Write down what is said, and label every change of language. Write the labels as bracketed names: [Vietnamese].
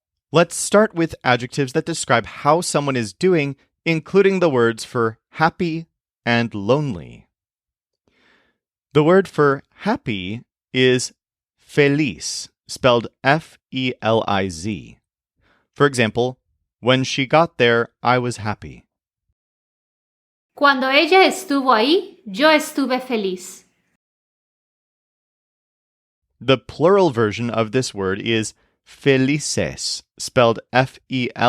[English] Let's start with adjectives that describe how someone is doing, including the words for happy and lonely. The word for happy is Feliz, spelled F-E-L-I-Z. For example, when she got there, I was happy. [Spanish] Cuando ella estuvo ahí, yo estuve feliz. [English] The plural version of this word is felices, spelled F-E-L-I-C-E-S.